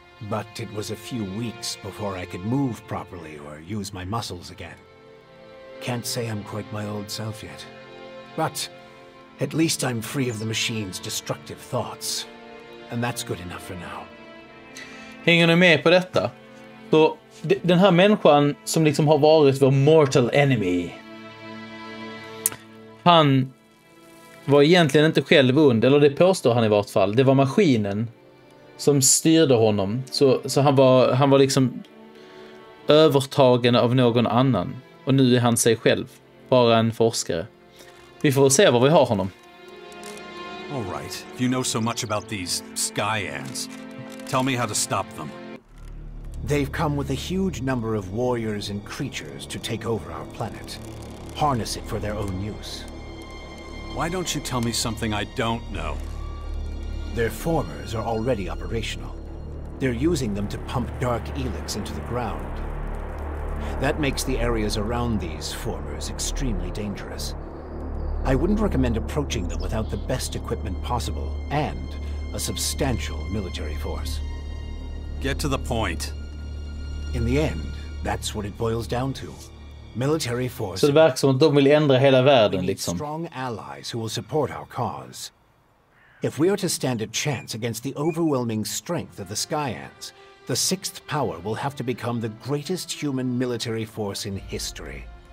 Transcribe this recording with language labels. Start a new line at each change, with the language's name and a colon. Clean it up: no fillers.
English: But it was a few weeks before I could move properly or use my muscles again. Can't say I'm quite my old self yet. But at least I'm free of the machine's destructive thoughts. And that's good enough for now.
Swedish: Hänger ni med på detta? Så den här människan som liksom har varit vår
English: mortal enemy.
Swedish: Han var egentligen inte själv ond, eller det påstår han i vart fall. Det var maskinen som styrde honom. Så han var liksom övertagen av någon annan. Och nu är han sig själv. Bara en forskare. Vi får se var vi har honom.
English: All right. If you know so much about these Skyans, tell me how to stop them. They've come with a huge number of warriors and creatures to take over our planet. Harness it for their own use. Why don't you tell me something I don't know? Their formers are already operational. They're using them to pump dark Elex into the ground. That makes the areas around these formers extremely dangerous. I wouldn't recommend approaching them without the best equipment possible and a substantial military force. Get to the point. In the end, that's what it boils down to. Military force.
Swedish: Så det verkar som att de vill ändra hela världen liksom.
English: Strong allies who will support our cause. If we are to stand a chance against the overwhelming strength of the Skyans, the sixth power will have to become the greatest human military force in history.